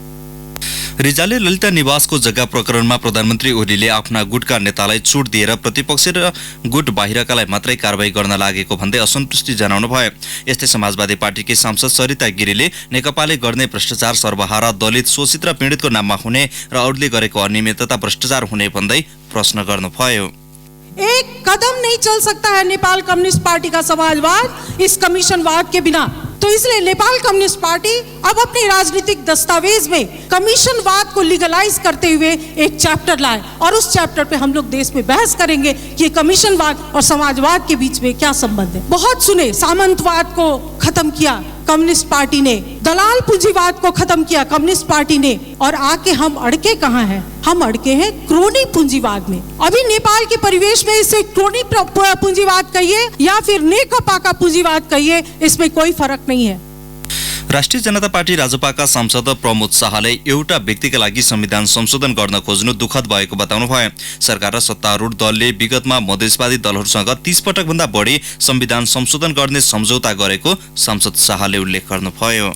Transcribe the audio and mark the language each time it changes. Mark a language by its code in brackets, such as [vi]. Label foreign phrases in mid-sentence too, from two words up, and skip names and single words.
[ne] रिजालले ललिता निवासको जग्गा प्रकरणमा प्रधानमन्त्री ओलीले आफ्ना गुटका नेतालाई छुट दिएर प्रतिपक्ष र गुट बाहिरकालाई मात्रै कारबाही गर्न लागेको भन्दै असन्तुष्टि जनाउनु भयो। यस्तै समाजवादी पार्टीकी सांसद सरिता गिरीले नेकपाले गर्ने भ्रष्टाचार सर्वहारा, दलित, शोषित र पीडितको नाममा हुने र अरूले गरेको अनियमितता भ्रष्टाचार हुने भन्दै प्रश्न गर्नुभयो। [hi] एक कदम नहीं चल सकता है नेपाल कम्युनिस्ट पार्टी का समाजवाद इस कमीशनवाद के बिना। तो इसलिए नेपाल कम्युनिस्ट पार्टी अब अपने राजनीतिक दस्तावेज में कमीशनवाद को लीगलाइज करते हुए एक चैप्टर लाए और उस चैप्टर पे हम लोग देश में बहस करेंगे कि कमीशनवाद और समाजवाद के बीच में क्या संबंध है। बहुत सुने, सामंतवाद को खत्म किया कम्युनिस्ट पार्टी ने, दलाल पूंजीवाद को खत्म किया कम्युनिस्ट पार्टी ने, और आके हम अड़के कहाँ हैं? हम अड़के हैं क्रोनी पूंजीवाद में। अभी नेपाल के परिवेश में इसे क्रोनी पूंजीवाद कहिए या फिर नेकपा का पूंजीवाद कहिए, इसमें कोई फर्क नहीं है। [ne] राष्ट्रिय जनता पार्टी राजपाका सांसद प्रमोद शाहले एउटा व्यक्तिका लागि संविधान संशोधन गर्न खोज्नु दुःखद भएको बताउनुभयो। सरकार र सत्तारूढ दलले विगतमा मधेसवादी दलहरूसँग 30 पटक भन्दा बढी संविधान संशोधन गर्ने सम्झौता गरेको सांसद शाहले उल्लेख गर्नुभयो।